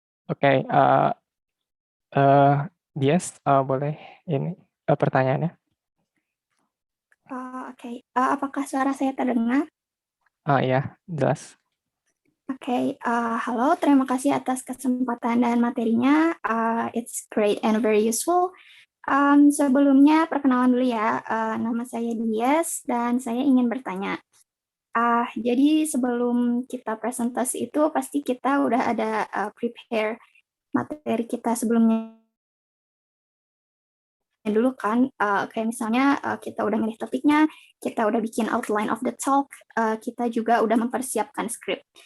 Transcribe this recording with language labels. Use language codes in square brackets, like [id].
[id] Oke, Dias, boleh ini pertanyaannya? Oke. Apakah suara saya terdengar? Iya, jelas. Oke, halo, terima kasih atas kesempatan dan materinya. [en] It's great and very useful. [id] Sebelumnya perkenalan dulu ya, nama saya Dias dan saya ingin bertanya. Jadi sebelum kita presentasi itu pasti kita udah ada prepare materi kita sebelumnya dulu kan, kayak misalnya kita udah milih topiknya, kita udah bikin [en] outline of the talk, [id] kita juga udah mempersiapkan script.